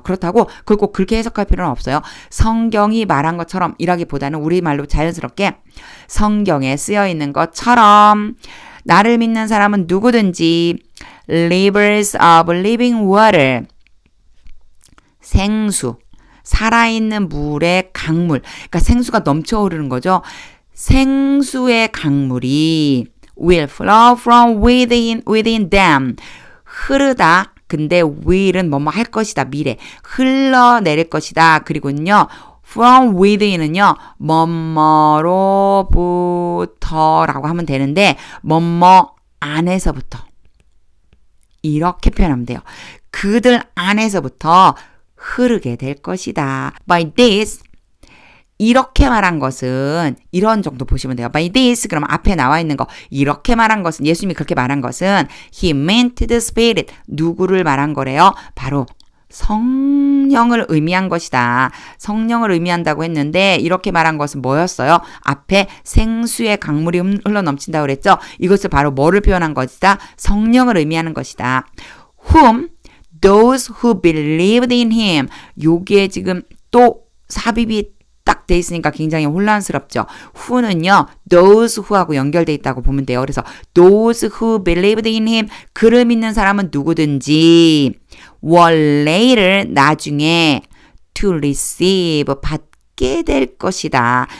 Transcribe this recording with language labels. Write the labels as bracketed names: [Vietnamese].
[Korean] 그렇다고 그걸 꼭 그렇게 해석할 필요는 없어요. 성경이 말한 것처럼 이라기보다는 우리말로 자연스럽게 성경에 쓰여 있는 것처럼 나를 믿는 사람은 누구든지 [English] rivers of living water, [Korean] 생수, 살아있는 물의 강물, 그러니까 생수가 넘쳐오르는 거죠. 생수의 강물이 [English] will flow from within them, [Korean] 흐르다. 근데 will은 뭐뭐 할 것이다, 미래, 흘러내릴 것이다. 그리고는요 from within은요 뭐뭐로부터라고 하면 되는데 뭐뭐 안에서부터 이렇게 표현하면 돼요. 그들 안에서부터 흐르게 될 것이다. [English] By this, [Korean] 이렇게 말한 것은 이런 정도 보시면 돼요. [English] By this, [Korean] 그럼 앞에 나와 있는 거 이렇게 말한 것은 예수님이 그렇게 말한 것은 [English] He meant the Spirit, [Korean] 누구를 말한 거래요? 바로 성령을 의미한 것이다. 성령을 의미한다고 했는데 이렇게 말한 것은 뭐였어요? 앞에 생수의 강물이 흘러넘친다고 그랬죠? 이것을 바로 뭐를 표현한 것이다? 성령을 의미하는 것이다. [English] Whom those who believed in him. [Korean] 여기에 지금 또 삽입이 딱 돼 있으니까 굉장히 혼란스럽죠. who는요, those who하고 연결돼 있다고 보면 돼요. 그래서 [English] those who believed in him, [Korean] 그를 믿는 사람은 누구든지 [English] were later, [Korean] 나중에 [English] to receive, [Korean] 받게 될 것이다.